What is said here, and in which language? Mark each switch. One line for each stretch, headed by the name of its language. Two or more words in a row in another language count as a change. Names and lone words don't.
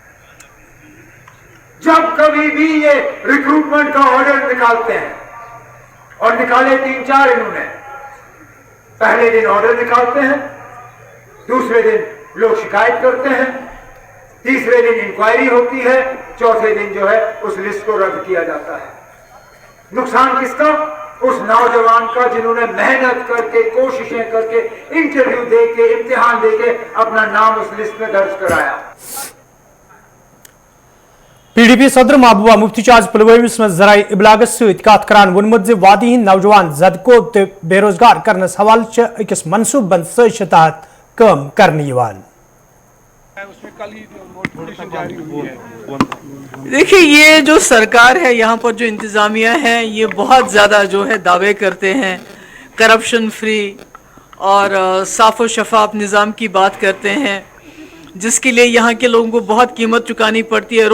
Hindi: जब कभी भी ये रिक्रूटमेंट का ऑर्डर निकालते हैं, और निकाले 3-4 इन्होंने, पहले दिन ऑर्डर निकालते हैं, दूसरे दिन लोग शिकायत करते हैं, तीसरे दिन इंक्वायरी होती है, चौथे दिन जो है उस लिस्ट को रद्द किया जाता है। नुकसान किसका? उस नौजवान का जिन्होंने मेहनत करके, कोशिशें करके, इंटरव्यू देके, इम्तिहान देके अपना नाम उस लिस्ट में दर्ज कराया।
Kashmiri: PDP सदर महबूबा मुफ्ती आज पुलवामिस में जराए इबलागत सत कत करान वोनमुत वादी हंद नौजवान जदको तो बेरोजगार करनस हवाले अकिस मनसूब बंद साजिश तहत काम करने यवान।
Hindi: देखिए, ये जो सरकार है, यहाँ पर जो इंतज़ामिया है, ये बहुत ज़्यादा जो है दावे करते हैं,
English: corruption free
Hindi: और साफ और शफाफ निज़ाम की बात करते हैं, जिसके लिए यहाँ के लोगों को बहुत कीमत चुकानी पड़ती है।